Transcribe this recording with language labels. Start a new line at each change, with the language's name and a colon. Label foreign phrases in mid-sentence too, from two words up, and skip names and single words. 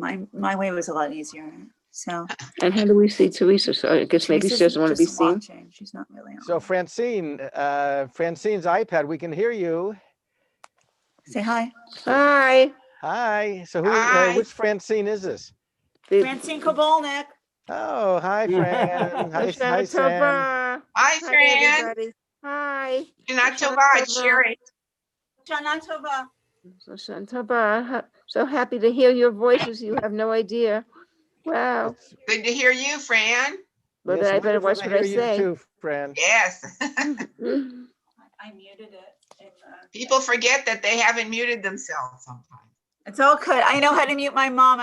English: My way was a lot easier. So And how do we see Teresa? So I guess maybe she Teresa's doesn't want to be just seen. watching. She's not really on. So Francine's iPad, we can hear you. Say hi. Hi. Hi. So Hi. which Francine is this? The- Francine Kobolnik. Oh, hi, Fran. Hi, Hoshana Sam. Tova. Hi, Hi, Fran. everybody. Hi. Shana Hoshana Tova, it's Tova. Sherry.
Hebrew: Shana Tova. Hoshana Tova.
English: So happy to hear your voices. You have no idea. Wow. It's, Good to hear you, Fran. But yes, I better wonderful watch to what hear I you say. too, Fran. Yes. I muted it. People forget that they haven't muted themselves sometimes. It's all good. I know how to mute my mom.